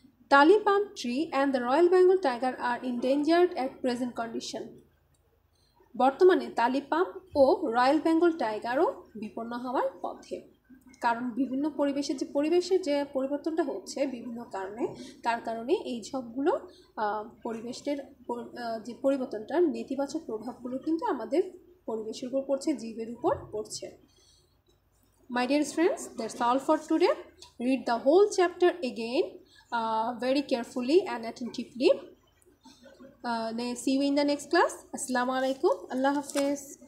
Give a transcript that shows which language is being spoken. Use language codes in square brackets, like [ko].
[en] Tali palm tree and the Royal Bengal tiger are endangered at present condition. [bn] বর্তমানে তালিপাম ও royal Bengal টাইগারও বিপন্ন হওয়ার পথে, কারণ বিভিন্ন পরিবেশের যে পরিবর্তনটা হচ্ছে বিভিন্ন কারণে, তার কারণে এই সবগুলো পরিবেশের যে পরিবর্তনটার নেতিবাচক প্রভাবগুলো কিন্তু আমাদের পরিবেশের উপর পড়ছে, জীবের উপর পড়ছে। [en] My dear friends, that's all for today. Read the whole chapter again very carefully and attentively. See you in the next class. Assalamu alaikum. Allah Hafiz.